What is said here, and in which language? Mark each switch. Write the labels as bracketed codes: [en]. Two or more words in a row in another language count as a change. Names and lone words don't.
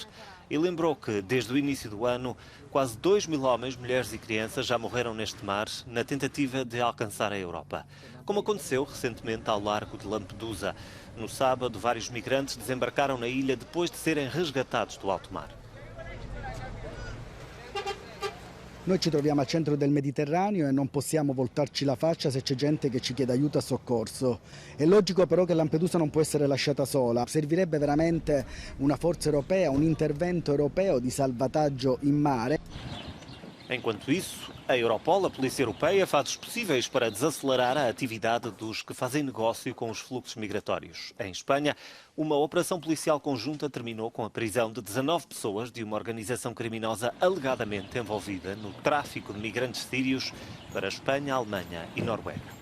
[pt] E lembrou que, desde o início do ano, quase 2.000 homens, mulheres e crianças já morreram neste mar na tentativa de alcançar a Europa. Como aconteceu recentemente ao largo de Lampedusa. No sábado, vários migrantes desembarcaram na ilha depois de serem resgatados do alto mar. [it] Noi ci troviamo al centro del Mediterraneo e non possiamo voltarci la faccia se c'è gente che ci chiede aiuto e soccorso. È logico però che Lampedusa non può essere lasciata sola. Servirebbe veramente una forza europea, un intervento europeo di salvataggio in mare. [pt] Enquanto isso, a Europol, a Polícia Europeia, faz os possíveis para desacelerar a atividade dos que fazem negócio com os fluxos migratórios. Em Espanha, uma operação policial conjunta terminou com a prisão de 19 pessoas de uma organização criminosa alegadamente envolvida no tráfico de migrantes sírios para a Espanha, a Alemanha e Noruega.